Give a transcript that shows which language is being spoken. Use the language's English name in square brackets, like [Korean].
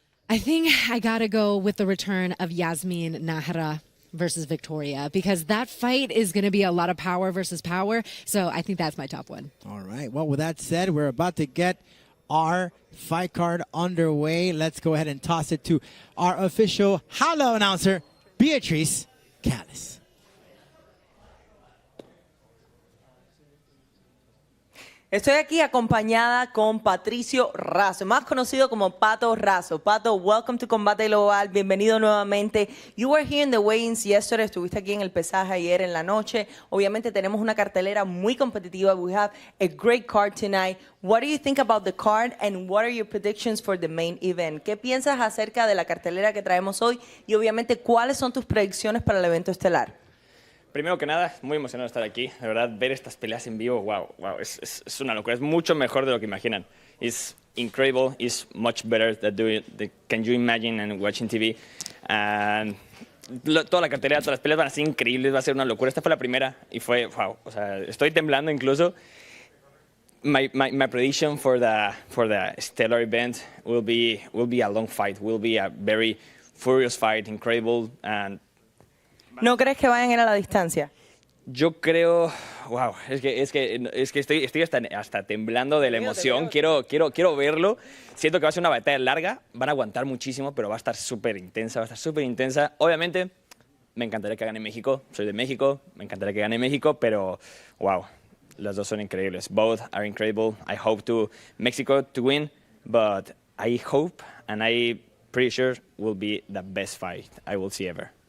[English] I think I gotta go with the return of Yazmín Nájera versus Wiktoria, because that fight is going to be a lot of power versus power. So I think that's my top one. All right. Well, with that said, we're about to get our fight card underway. Let's go ahead and toss it to our official Jaula announcer, Beatriz Calles. [Spanish] Estoy aquí acompañada con Patricio Razo, más conocido como Pato Razo. [English] Pato, welcome to Combate Global. [Spanish] Bienvenido nuevamente. [English] You were here in the weigh-ins yesterday. [Spanish] Estuviste aquí en el pesaje ayer en la noche. Obviamente tenemos una cartelera muy competitiva. [English] We have a great card tonight. What do you think about the card and what are your predictions for the main event? [Spanish] ¿Qué piensas acerca de la cartelera que traemos hoy? Y obviamente, ¿cuáles son tus predicciones para el evento estelar? Primero que nada, muy emocionado de estar aquí. De verdad, ver estas peleas en vivo, wow, es una locura. Es mucho mejor de lo que imaginan. [English] It's incredible. It's much better than can you imagine and watching TV. [Spanish] And toda la cartelera, todas las peleas van a ser increíbles, va a ser una locura. Esta fue la primera y fue, wow, o sea, estoy temblando incluso. [English] My prediction for the stellar event will be a long fight. Will be a very furious fight, incredible, and [Spanish] ¿No crees que vayan a ir a la distancia? Yo creo, wow, es que estoy hasta temblando de la emoción. Quiero verlo. Siento que va a ser una batalla larga. Van a aguantar muchísimo, pero va a estar súper intensa. Obviamente, me encantaría que gane México. Soy de México. Me encantaría que gane México, pero wow, las dos son increíbles. [English] Both are incredible. I hope to Mexico to win, but I hope and I'm pretty sure will be the best fight I will see ever.